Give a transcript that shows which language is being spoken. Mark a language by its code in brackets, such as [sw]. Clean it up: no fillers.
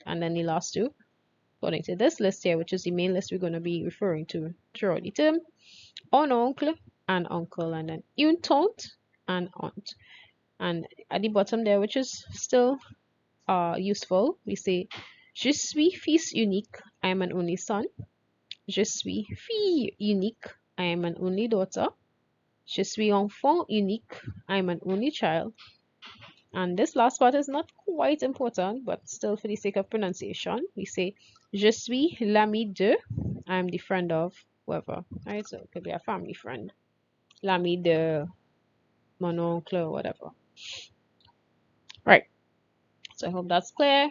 [en] And then the last two, according to this list here, which is the main list we're going to be referring to throughout the term, [fr] un oncle [en] and uncle, and then [fr] une tante [en] and aunt. And at the bottom there, which is still useful, we say [fr] je suis fils unique, [en] I am an only son. [fr] Je suis fille unique, [en] I am an only daughter. [fr] Je suis enfant unique, [en] I am an only child. And this last part is not quite important, but still for the sake of pronunciation, we say [fr] je suis l'ami de, [en] I am the friend of whoever. Right, so it could be a family friend. [fr] L'ami de mon oncle [en] or whatever. Right. So I hope that's clear.